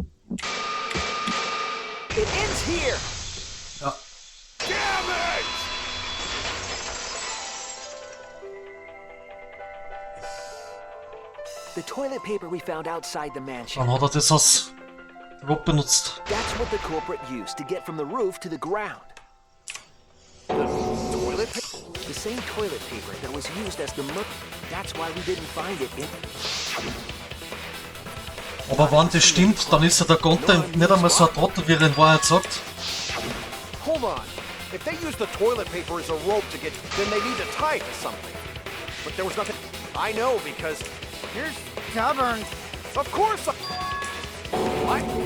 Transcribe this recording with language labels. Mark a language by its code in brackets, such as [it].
[en] It ends here! [de] Ja. [en] Damn it! The toilet paper we found outside the mansion. [de] Dann hat er das als Rope benutzt. [en] That's what the culprit used to get from the roof to the ground. Toilet paper? The same toilet paper that was used as the murder. That's why we didn't find it in... [de] Aber wenn das stimmt, dann ist ja der Gonta nicht einmal so ein Trottel, wie er in Wahrheit sagt. [en] Hold on. If they use the toilet paper as a rope to get, then they need to tie it to something. But there was nothing. I know because You're stubborn. of course. What?